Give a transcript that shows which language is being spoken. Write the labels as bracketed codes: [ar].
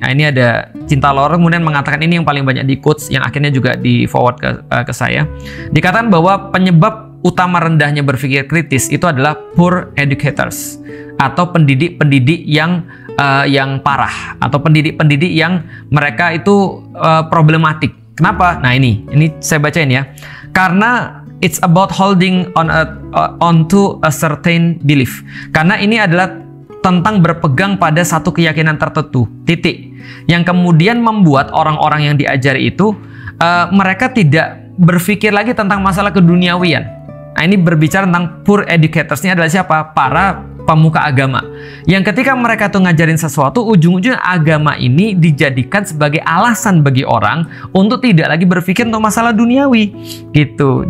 [id] Nah, ini ada Cinta Laura kemudian mengatakan ini yang paling banyak di quotes, yang akhirnya juga di forward ke saya. Dikatakan bahwa penyebab utama rendahnya berpikir kritis itu adalah poor educators atau pendidik-pendidik yang parah atau pendidik-pendidik yang mereka itu problematik. Kenapa? Nah ini saya bacain ya. [en] Karena it's about holding onto a certain belief. [id] Karena ini adalah tentang berpegang pada satu keyakinan tertentu, titik. Yang kemudian membuat orang-orang yang diajari itu mereka tidak berpikir lagi tentang masalah keduniawian. Nah, ini berbicara tentang poor educators-nya adalah siapa? Para pemuka agama. Yang ketika mereka tuh ngajarin sesuatu, ujung-ujungnya agama ini dijadikan sebagai alasan bagi orang untuk tidak lagi berpikir untuk masalah duniawi gitu.